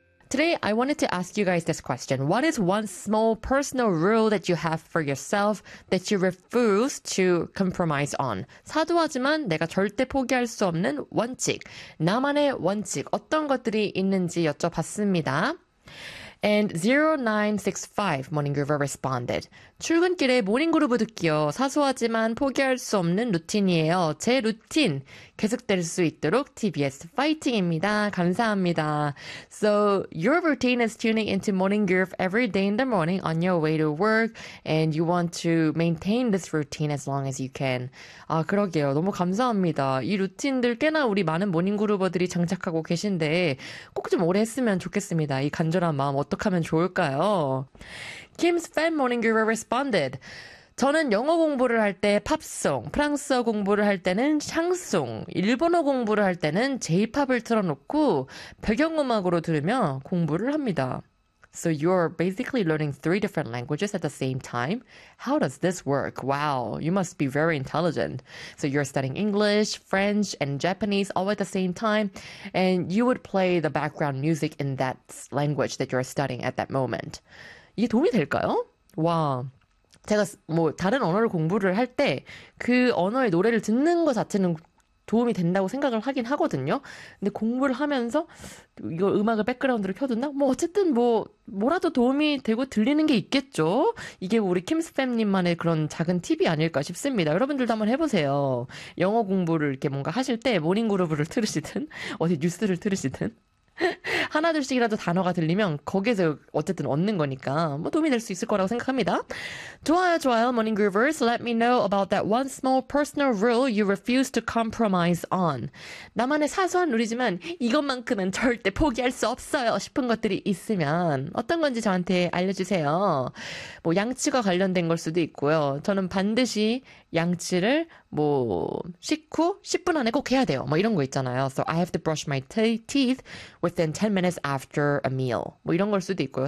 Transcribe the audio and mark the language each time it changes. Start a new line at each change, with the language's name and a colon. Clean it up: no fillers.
English: Today, I wanted to ask you guys this question. What is one small personal rule that you have for yourself that you refuse to compromise on?
Korean: 사도하지만 내가 절대 포기할 수 없는 원칙. 나만의 원칙. 어떤 것들이 있는지 여쭤봤습니다.
English: And 0965 Morning Groover responded.
Korean: 출근길에 모닝그루브 듣기요. 사소하지만 포기할 수 없는 루틴이에요. 제 루틴 계속될 수 있도록 TBS 파이팅입니다. 감사합니다.
English: So your routine is tuning into Morning Groove every day in the morning on your way to work and you want to maintain this routine as long as you can.
Korean: 아 그러게요. 너무 감사합니다. 이 루틴들 꽤나 우리 많은 모닝그루버들이 장착하고 계신데 꼭 좀 오래 했으면 좋겠습니다. 이 간절한 마음 어떻게 하면 좋을까요?
English: Kim's fan morning guru responded.
Korean: 저는 영어 공부를 할 때 팝송, 프랑스어 공부를 할 때는 샹송, 일본어 공부를 할 때는 J-pop을 틀어놓고 배경음악으로 들으며 공부를 합니다.
English: So you're basically learning three different languages at the same time. How does this work? Wow, you must be very intelligent. So you're studying English, French, and Japanese all at the same time. And you would play the background music in that language that you're studying at that moment.
Korean: 이게 도움이 될까요? Wow. 제가 뭐 다른 언어를 공부를 할 때 그 언어의 노래를 듣는 것 자체는 도움이 된다고 생각을 하긴 하거든요. 근데 공부를 하면서 이거 음악을 백그라운드로 켜둔다? 뭐 어쨌든 뭐라도 도움이 되고 들리는 게 있겠죠. 이게 우리 킴스팸님만의 그런 작은 팁이 아닐까 싶습니다. 여러분들도 한번 해보세요. 영어 공부를 이렇게 뭔가 하실 때 모닝그루브를 틀으시든 어디 뉴스를 틀으시든 하나 둘씩이라도 단어가 들리면 거기서 어쨌든 얻는 거니까 뭐 도움이 될 수 있을 거라고 생각합니다. 좋아요, 좋아요, Morning Groovers.
English: Let me know about that one small personal rule you refuse to compromise on.
Korean: 나만의 사소한 룰이지만 이것만큼은 절대 포기할 수 없어요 싶은 것들이 있으면 어떤 건지 저한테 알려주세요. 뭐 양치가 관련된 걸 수도 있고요. 저는 반드시 양치를 뭐 식후 10분 안에 꼭 해야 돼요. 뭐 이런 거 있잖아요.
English: So I have to brush my teeth within 10 minutes after a meal.
Korean: 뭐 이런 걸 수도 있고요.